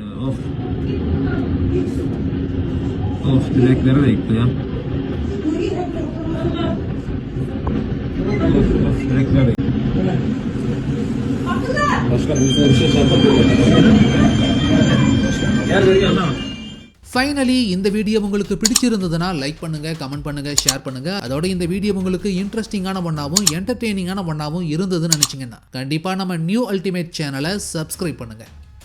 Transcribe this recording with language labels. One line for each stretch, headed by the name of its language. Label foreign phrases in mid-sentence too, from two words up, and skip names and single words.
Turkish: Direkt nereye gitti ya? Direkt nereye gitti? Başkan bizden bir şey çarpar.
Tamil: ஃபைனலி இந்த வீடியோ உங்களுக்கு பிடிச்சிருந்ததுன்னா லைக் பண்ணுங்க, கமெண்ட் பண்ணுங்க, ஷேர் பண்ணுங்க. அதோட இந்த வீடியோ உங்களுக்கு இன்ட்ரெஸ்டிங்கான ஒன்னாவும் என்டர்டெய்னிங்கான ஒன்னாவும் இருந்ததுன்னு நினைச்சீங்கன்னா கண்டிப்பா நம்ம நியூ அல்டிமேட் சேனலை சப்ஸ்கிரைப் பண்ணுங்க.